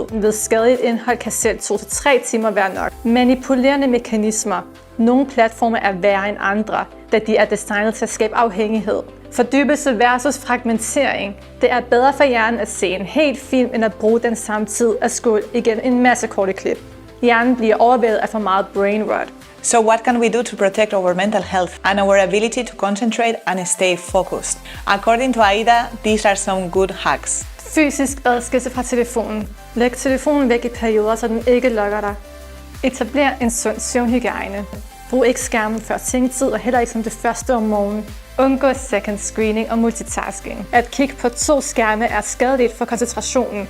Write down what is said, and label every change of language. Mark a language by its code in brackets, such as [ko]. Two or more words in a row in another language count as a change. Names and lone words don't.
[da] Ved skadeligt indhold kan selv 2-3 timer være nok. Manipulerende mekanismer. Nogle platforme er værre end andre, da de er designet til at skabe afhængighed. Fordybelse versus fragmentering. Det er bedre for hjernen at se en hel film, end at bruge den samme tid at scrolle igen en masse korte klip. Hjernen bliver overvældet af for meget [en] brain rot. So what can we do to protect our mental health and our ability to concentrate and stay focused? According to Aida, these are some good hacks. [da] Fysisk adskillelse fra telefonen. Læg telefonen væk i perioder, så den ikke lokker dig. Etabler en sund søvnhygiejne. Brug ikke skærmen før sengetid og heller ikke som det første om morgenen. Undgå [en] second screening [da] og multitasking. At kigge på 2 skærme er skadeligt for koncentrationen.